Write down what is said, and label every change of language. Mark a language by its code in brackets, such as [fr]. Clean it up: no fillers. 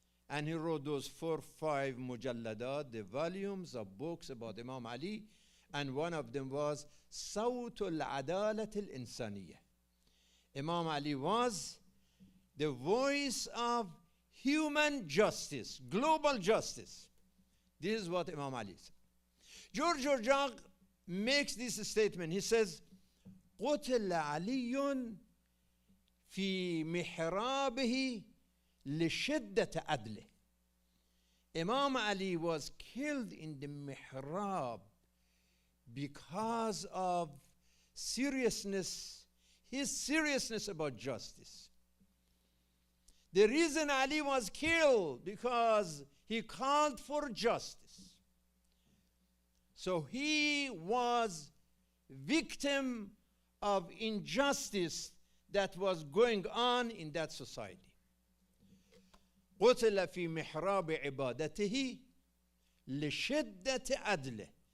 [en] And he wrote those 4 or 5 mujalladat, the volumes of books about Imam Ali, and one of them was Sawtul Adalat al-Insaniyah. Imam Ali was the voice of human justice, global justice. This is what Imam Ali said. George Jordan makes this statement. He says, [ar] قتل علي في محرابه لشدة عدله. [en] Imam Ali was killed in the mihrab because of seriousness, his seriousness about justice. The reason Ali was killed because he called for justice. So he was victim of injustice that was going on in that society. [ar] قتل في محراب عبادته لشدة عدله.